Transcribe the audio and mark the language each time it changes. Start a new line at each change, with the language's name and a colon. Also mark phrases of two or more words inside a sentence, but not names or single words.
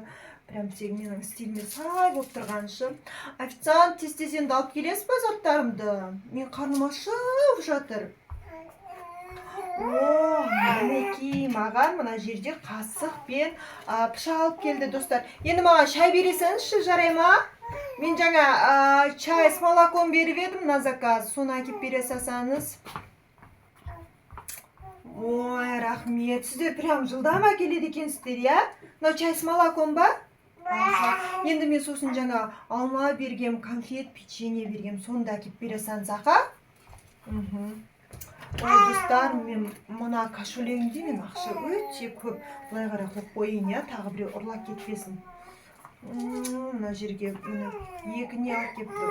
Kazakh: Прям тек менің стиліме сай болып тұрғаншы. Официант, тез енді алып келесіз ба заттарымды? Мен қарным ашып жатыр. Мінекей, маған мына жерде қасық пен пышақ алып келді, достар. Енді маған шай бересіңізші, жарай ма? Мен жаңа
Russian: чай с молоком
Kazakh: беріп едім
Russian: на заказ.
Kazakh: Соны әкеп бере салсаңыз. Ой, рахмет. Сіздер прям жылдам әкеледі екенсіздер, иә? Мынау
Russian: чай с молоком
Kazakh: ба? Енді мен сосын жаңа алма бергем, конфет, печенье бергем. Соны да әкеп бере салсаңыз, аға? Ой, достар, мен мына кошелегімде мен ақша өте көп. Былай қарай қойып қойын, иә? Тағы біреу ұрлап кетпесін. Мына жерге екіне алып кепті.